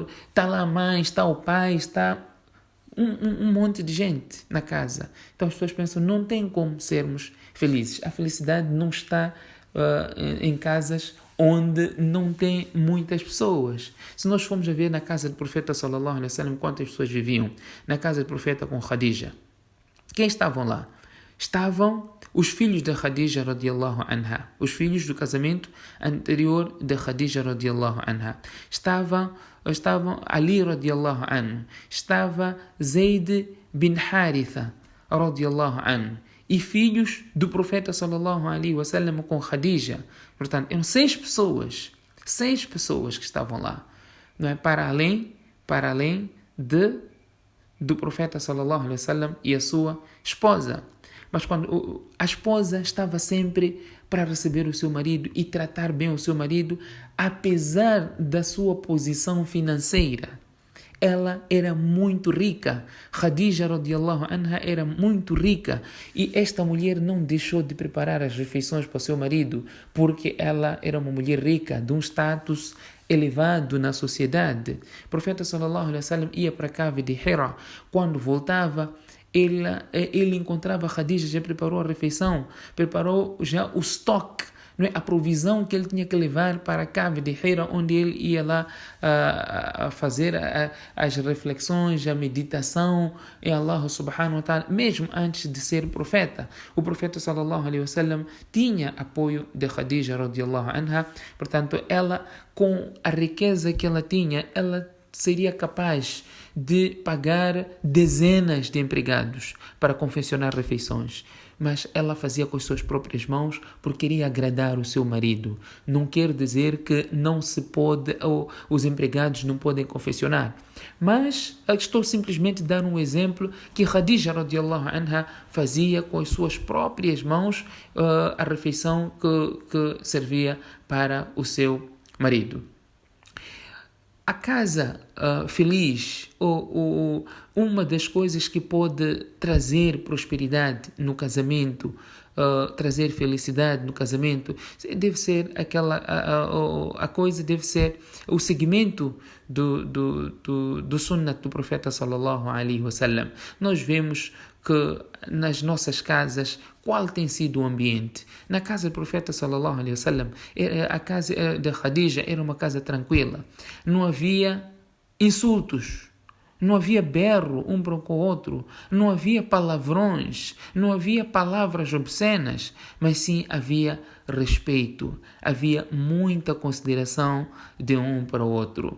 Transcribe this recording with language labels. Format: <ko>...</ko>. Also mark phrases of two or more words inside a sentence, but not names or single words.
<pt>Está lá a mãe, está o pai, está um monte de gente na casa. Então as pessoas pensam, não tem como sermos felizes. A felicidade não está em casas onde não tem muitas pessoas. Se nós formos a ver na casa do profeta</pt> <ar>صلى الله عليه وسلم,</ar> <pt>quantas pessoas viviam na casa do profeta com Khadija? Quem estavam lá? Estavam os filhos de Khadija</pt> <ar>رضي الله عنها,</ar> <pt>os filhos do casamento anterior de Khadija</pt> <ar>رضي الله عنها.</ar> <pt>Estavam Ali</pt> <ar>رضي الله عنه,</ar> <pt>estava Zayd bin Haritha</pt> <ar>رضي الله عنه,</ar> <pt>e filhos do profeta</pt> <ar>صلى الله عليه وسلم</ar> <pt>com Khadija. Portanto, eram 6 pessoas que estavam lá, não é? Para além do profeta</pt> <ar>صلى الله عليه وسلم</ar> <pt>e a sua esposa. Mas quando a esposa estava sempre para receber o seu marido e tratar bem o seu marido, apesar da sua posição financeira. Ela era muito rica. Khadija</pt> <ar>رضي الله عنها</ar> <pt>era muito rica. E esta mulher não deixou de preparar as refeições para o seu marido, porque ela era uma mulher rica, de um status elevado na sociedade. O profeta</pt> <ar>صلى الله عليه وسلم</ar> <pt>ia para a cave de Hira. Quando voltava, ele encontrava Khadija, já preparou a refeição, preparou já o estoque não é? A provisão que ele tinha que levar para a cave de Hira, onde ele ia lá a fazer as reflexões, a meditação em Allah</pt> <ar>سبحانه وتعالى,</ar> <pt>mesmo antes de ser profeta. O profeta</pt> <ar>صلى الله عليه وسلم</ar> <pt>tinha apoio de Khadija</pt> <ar>رضي الله عنها,</ar> <pt>portanto ela, com a riqueza que ela tinha, ela seria capaz de pagar dezenas de empregados para confeccionar refeições. Mas ela fazia com as suas próprias mãos porque queria agradar o seu marido. Não quer dizer que não se pode, ou os empregados não podem confeccionar. Mas estou simplesmente a dar um exemplo que Khadija</pt> <ar>رضي الله عنها</ar> <pt>fazia com as suas próprias mãos a refeição que servia para o seu marido. A casa feliz, ou uma das coisas que pode trazer prosperidade no casamento, trazer felicidade no casamento, deve ser a coisa deve ser o segmento do sunnat do profeta</pt> <ar>صلى الله عليه وسلم.</ar> <pt>Nós vemos que nas nossas casas, qual tem sido o ambiente? Na casa do profeta</pt> <ar>صلى الله عليه وسلم,</ar> <pt>a casa de Khadija era uma casa tranquila. Não havia insultos, não havia berro um para com o outro, não havia palavrões, não havia palavras obscenas, mas sim havia respeito, havia muita consideração de um para o outro.</pt>